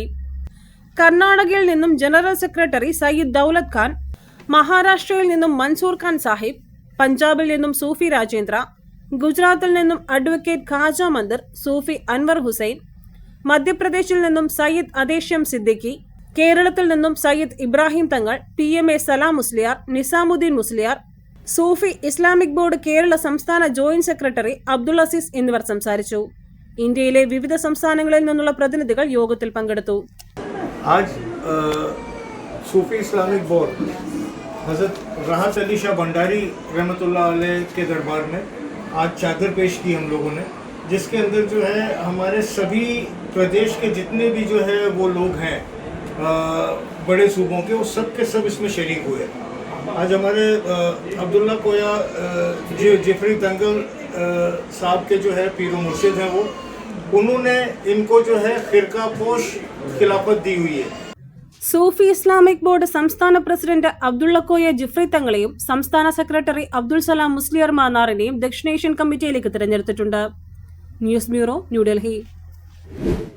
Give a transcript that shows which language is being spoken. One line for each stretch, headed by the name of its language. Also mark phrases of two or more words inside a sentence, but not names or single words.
Malayalam: കർണാടകയിൽ നിന്നും
English: general secretary
Malayalam: സയ്യിദ് ദൗലത് ഖാൻ, മഹാരാഷ്ട്രയിൽ നിന്നും മൻസൂർ ഖാൻ സാഹിബ്, പഞ്ചാബിൽ നിന്നും സൂഫി രാജേന്ദ്ര, ഗുജറാത്തിൽ നിന്നും അഡ്വക്കേറ്റ് ഖാജ മന്ദിർ സൂഫി അൻവർ ഹുസൈൻ, മധ്യപ്രദേശിൽ നിന്നും സയ്യിദ് അദേശം സിദ്ദിഖി, കേരളത്തിൽ നിന്നും സയ്യിദ് ഇബ്രാഹിം തങ്ങൾ, PMA സലാം മുസ്ലിയാർ, നിസാമുദ്ദീൻ മുസ്ലിയാർ, സൂഫി ഇസ്ലാമിക് ബോർഡ് കേരള സംസ്ഥാന
English: joint secretary
Malayalam: അബ്ദുൾ അസീസ് എന്നിവർ സംസാരിച്ചു. ഇന്ത്യയിലെ വിവിധ സംസ്ഥാനങ്ങളിൽ നിന്നുള്ള പ്രതിനിധികൾ യോഗത്തിൽ പങ്കെടുത്തു.
Hindi: आज सूफी इस्लामिक बोर्ड हज़रत राहत अली शाह भंडारी
Arabic: رحمة الله عليه
Hindi: के दरबार में आज चादर पेश की हम लोगों ने, जिसके अंदर जो है हमारे सभी प्रदेश के जितने भी जो है वो लोग हैं बड़े सूबों के, वो सब के सब इसमें शरीक हुए। आज हमारे अब्दुल्ला कोया जिफरी तंगल साहब के जो है पीरो मुर्शिद हैं, वो उन्होंने इनको जो है खिरका पोश खिलाफत दी हुई है.
Malayalam: സൂഫി ഇസ്ലാമിക് ബോർഡ് സംസ്ഥാന പ്രസിഡന്റ് അബ്ദുള്ള കോയ ജിഫ്രി തങ്ങളെയും സംസ്ഥാന സെക്രട്ടറി അബ്ദുൾ സലാം മുസ്ലിയാർ മാന്നാറിനെയും ദക്ഷിണേഷ്യൻ കമ്മിറ്റിയിലേക്ക് തിരഞ്ഞെടുത്തിട്ടുണ്ട്.
English: News Bureau,
Malayalam: ന്യൂഡൽഹി.